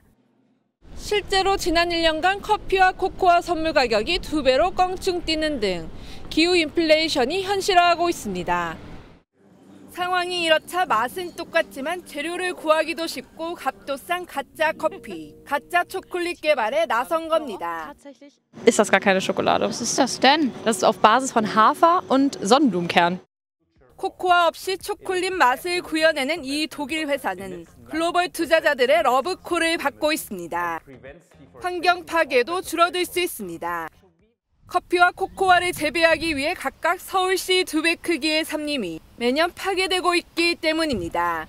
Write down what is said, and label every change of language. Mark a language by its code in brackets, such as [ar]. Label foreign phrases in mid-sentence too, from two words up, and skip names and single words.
[ko] 실제로 지난 1년간 커피와 코코아 선물 가격이 2배로 껑충 뛰는 등 기후 인플레이션이 현실화하고 있습니다. 상황이 이렇자 맛은 똑같지만 재료를 구하기도 쉽고 값도 싼 가짜 커피, 가짜 초콜릿 개발에 나선 겁니다. [de] Ist das gar keine Schokolade? Was ist das denn? Das ist auf Basis von Hafer und Sonnenblumenkern. [ko] 코코아 없이 초콜릿 맛을 구현해낸 이 독일 회사는 글로벌 투자자들의 러브콜을 받고 있습니다. 환경 파괴도 줄어들 수 있습니다. 커피와 코코아를 재배하기 위해 각각 서울시 2배 크기의 삽림이 매년 파괴되고 있기 때문입니다.